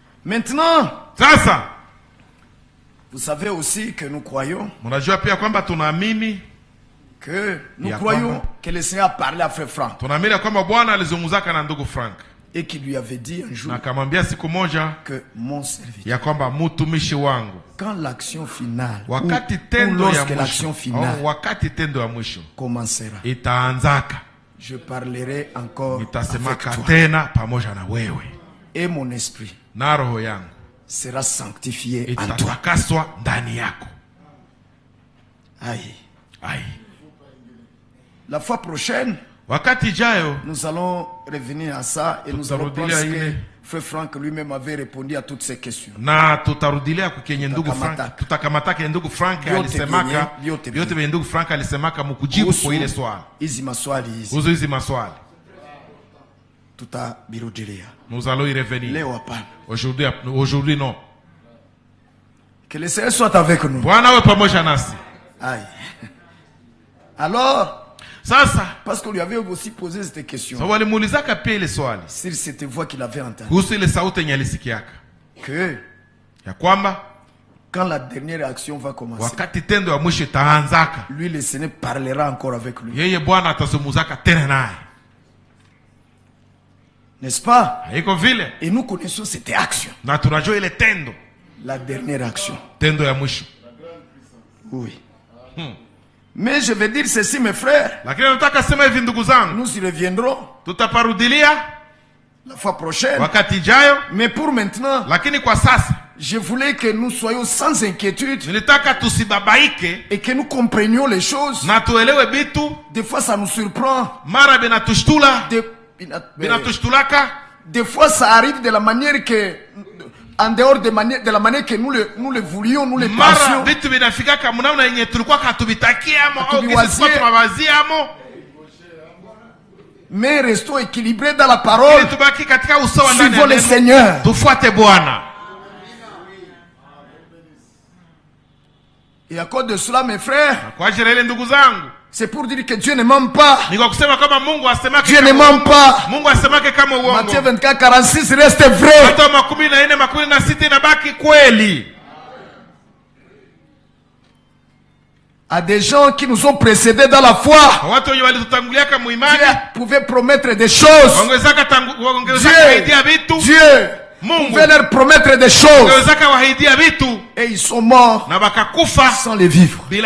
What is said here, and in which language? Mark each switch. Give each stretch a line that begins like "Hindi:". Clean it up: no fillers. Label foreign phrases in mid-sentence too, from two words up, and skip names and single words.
French: Maintenant,
Swahili: sasa
French: vous savez aussi que nous croyons
Swahili: mnajua pia kwamba tunaamini
French: que que le Seigneur a parlé à Frère Frank.
Swahili: Tunaamini kwamba Bwana alizungumzaka na ndugu Frank.
French: Et qui lui avait dit un jour
Swahili: na akamwambia siku moja
French: que mon serviteur,
Swahili: ya kwamba mtumishi wangu,
French: quand l'action finale,
Swahili: wakati tendo ya
French: lorsque l'action finale
Swahili: wakati tendo ya mwisho
French: commencera,
Swahili: itaanzaka,
French: je parlerai encore
Swahili: nitasemaka
French: avec toi.
Swahili: tena pamoja na wewe,
French: Et mon esprit
Swahili: na roho yangu
French: sera sanctifié en toi.
Swahili: itatakaswa ndani yako. Aïe. Aïe.
French: La fois prochaine,
Swahili: wakati ijayo
French: nous allons revenir à ça et nous allons penser que Frère Frank lui-même avait répondu à toutes ces questions.
Swahili: Na tutarudilia kukenye ndugu Frank, tutakamataka ya ndugu Frank alisemaka, yote vyenye ndugu Frank alisemaka mkujibu kwa ile swali. Hizi maswali hizi. Uzo hizi maswali. Tutabirudilia.
French: Nous allons y revenir.
Swahili: Leo hapana.
French: Aujourd'hui non. Que le Seigneur soit avec nous.
Swahili: Bwana awe pamoja nasi.
French: Aïe. Alors,
Swahili: sasa,
French: parce qu'on lui avait aussi posé cette question.
Swahili: So walimuulizaka pia ile swali.
French: Sur cette voix qu'il avait entendue.
Swahili: Kuhusu ile sauti yenye alisikiaka.
French: Que
Swahili: ya kwamba
French: quand la dernière action va commencer,
Swahili: wakati tendo ya mwisho itaanzaka,
French: lui le Seigneur parlera encore avec lui.
Swahili: Yeye Bwana atazungumzaka tena naye.
French: N'est-ce pas?
Swahili: Haiko vile.
French: Et nous connaissons cette action.
Swahili: Na tunajua ile tendo.
French: La dernière action.
Swahili: Tendo ya mwisho.
French: Oui. Mais je vais dire ceci, mes frères.
Swahili: Lakini nataka sema hivi ndugu zangu.
French: Nous y reviendrons.
Swahili: Tutaparudilia
French: la fois prochaine.
Swahili: Wakati ijayo.
French: Mais pour maintenant,
Swahili: lakini kwa sasa,
French: je voulais que nous soyons sans inquiétude.
Swahili: Nilitaka tusibabaike.
French: Et que nous comprenions les choses.
Swahili: Na tuelewe bitu.
French: Des fois ça nous surprend.
Swahili: Mara binatushitula. Binatushitulaka.
French: Des fois ça arrive de la manière que, en dehors de la manière que nous le voulions, nous le pensions.
Swahili: Vitu vinafika kama namna yenye tulikuwa hatubitakiamo au kisikuwa tunawaziamo.
French: Mais restons équilibrés dans la parole. Suivons le Seigneur.
Swahili: Tufuate Bwana.
French: Et à cause de cela, mes frères,
Swahili: kwa ajili ile ndugu zangu,
French: c'est pour dire que Dieu ne ment pas.
Swahili: Niko kusema kama Mungu asemake
French: Dieu ne ment pas.
Swahili: Mungu asemake kama uongo.
French: Matthieu 24:46 reste vrai.
Swahili: Hata 24:46 inabaki kweli.
French: À des gens qui nous ont précédés dans la foi, Dieu pouvait promettre des choses. Dieu pouvait leur promettre des choses. Et ils sont morts sans les vivre.